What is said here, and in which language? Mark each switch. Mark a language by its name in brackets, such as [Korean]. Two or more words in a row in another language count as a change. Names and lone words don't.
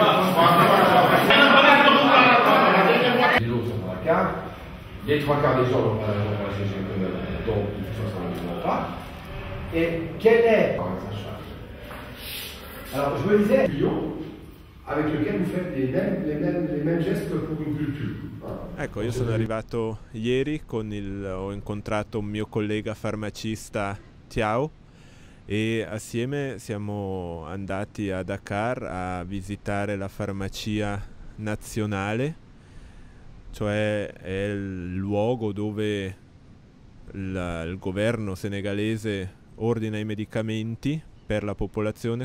[French] Les autres sont dans la cave. Les trois quarts des gens n'ont pas la GG donc de toute façon ils n'ont pas. Et quelle est sa charge? Alors je me disais, avec lequel vous faites les mêmes gestes pour une culture. [Italian] Ecco, io sono arrivato ieri ho incontrato un mio collega farmacista Tiao e assieme siamo andati a Dakar a visitare la farmacia nazionale, cioè è il luogo dove il governo senegalese ordina i medicamenti per la popolazione.